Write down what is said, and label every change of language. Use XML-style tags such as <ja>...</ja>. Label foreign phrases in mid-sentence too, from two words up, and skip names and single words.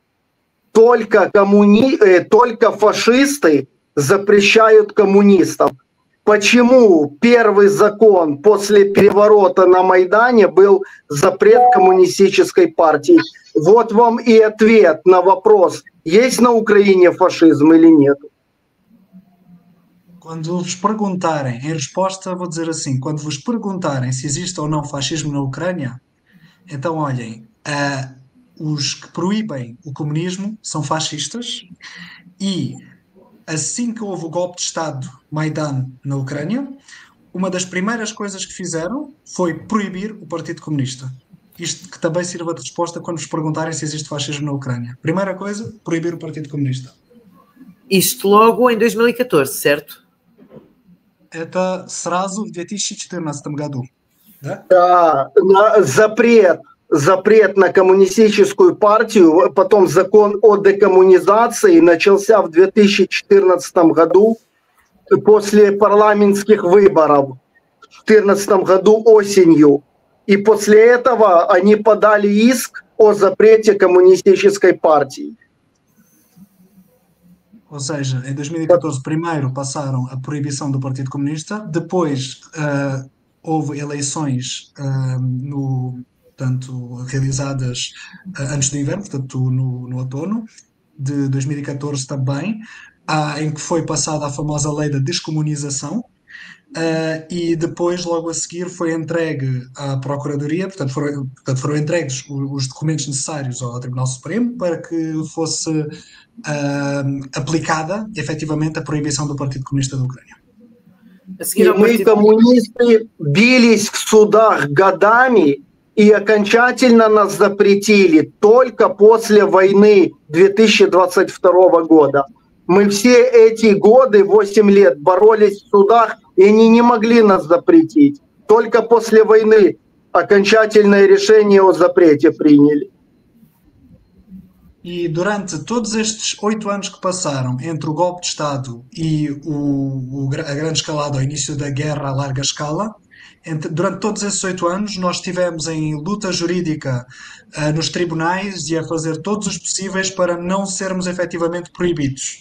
<ru>Только фашисты запрещают коммунистам. Почему первый закон после переворота на Майдане был запрет коммунистической партии? Вот вам и ответ на вопрос, есть на Украине фашизм или нет.</ru> <pt>Quando vos perguntarem, em resposta vou dizer assim, quando vos perguntarem se existe ou não fascismo na Ucrânia, então olhem, os que proíbem o comunismo são fascistas e assim que houve o golpe de Estado Maidan na Ucrânia, uma das primeiras coisas que fizeram foi proibir o Partido Comunista. Isto que também sirva de resposta quando vos perguntarem se existe fascismo na Ucrânia. Primeira coisa, proibir o Partido Comunista. Isto logo em 2014, certo?</pt> <ru>это сразу в 2014 году, да? Да, запрет на коммунистическую партию, потом закон о декоммунизации начался в 2014 году после парламентских выборов в 2014 году осенью. И после этого они подали иск о запрете коммунистической партии.</ru> <pt>Ou seja, em 2014 primeiro passaram a proibição do Partido Comunista, depois houve eleições portanto, realizadas antes do inverno, portanto no outono de 2014 também, em que foi passada a famosa lei da descomunização, e depois, logo a seguir, foi entregue à Procuradoria, portanto foram entregues os documentos necessários ao Tribunal Supremo para que fosse aplicada, efetivamente, a proibição do Partido Comunista da Уcрания.</pt> <ru>И мы, коммунисты, бились в судах годами и окончательно нас запретили только после войны 2022 года. Мы все эти годы, 8 лет, боролись в судах, и они не могли нас запретить. Только после войны окончательное решение о запрете приняли.</ru> <pt>E durante todos estes 8 anos que passaram entre o golpe de Estado e a grande escalada ao início da guerra a larga escala, durante todos esses 8 anos nós estivemos em luta jurídica nos tribunais e a fazer todos os possíveis para não sermos efetivamente proibidos.</pt>